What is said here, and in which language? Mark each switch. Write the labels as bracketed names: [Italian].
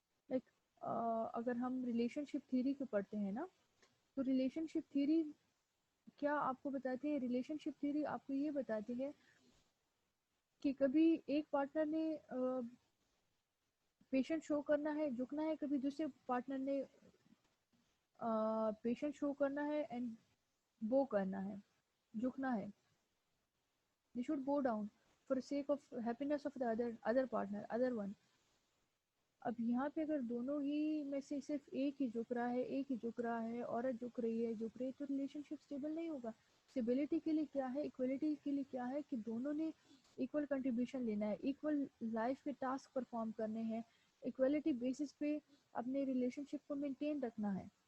[Urdu] Like اگر ہم relation شپ theory کو پڑھتے ہیں نا، تو ریلیشن شپ تھیوری کیا آپ کو بتاتی ہے؟ ریلیشن شپ تھیوری آپ کو یہ بتاتی ہے کہ کبھی ایک پارٹنر نے پیشنٹ شو کرنا ہے، جھکنا ہے، کبھی دوسرے پارٹنر نے پیشنٹ شو کرنا ہے اینڈ بو کرنا ہے، جھکنا ہے. [English] they should bow down for the sake of happiness of the other partner, other one. [Urdu] اب یہاں پہ اگر دونوں ہی میں سے صرف ایک ہی جھک رہا ہے، ایک ہی جھک رہا ہے، عورت جھک رہی ہے، جھک رہی ہے، تو ریلیشن شپ اسٹیبل نہیں ہوگا. اسٹیبلٹی کے لیے کیا ہے، ایکویلٹی کے لیے کیا ہے کہ دونوں نے ایکول کنٹریبیوشن لینا ہے، ایکول لائف کے ٹاسک پرفارم کرنے ہیں، ایکویلٹی بیسس پہ اپنے ریلیشن شپ کو مینٹین رکھنا ہے.